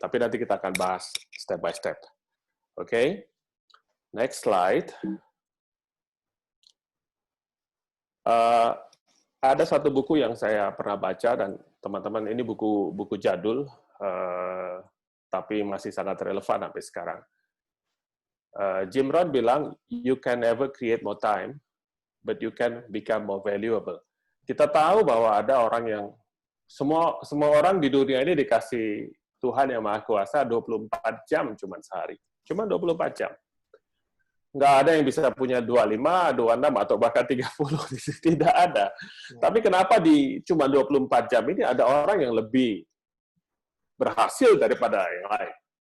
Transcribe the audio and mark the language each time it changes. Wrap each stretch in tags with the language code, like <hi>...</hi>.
<id>Tapi nanti kita akan bahas step by step. Oke?</id> <en>Next slide.</en> <id>Ada satu buku yang saya pernah baca, dan teman-teman ini buku jadul, tapi masih sangat relevan sampai sekarang.</id> <en>Jim Rohn bilang, you can never create more time, but you can become more valuable.</en> <id>Kita tahu bahwa ada orang yang, semua orang di dunia ini dikasih Tuhan yang Maha Kuasa 24 jam cuma sehari. Cuma 24 jam. Nggak ada yang bisa punya 25, 26, atau bahkan 30. Tidak ada. Tapi kenapa di cuma 24 jam ini ada orang yang lebih berhasil daripada yang lain?</id>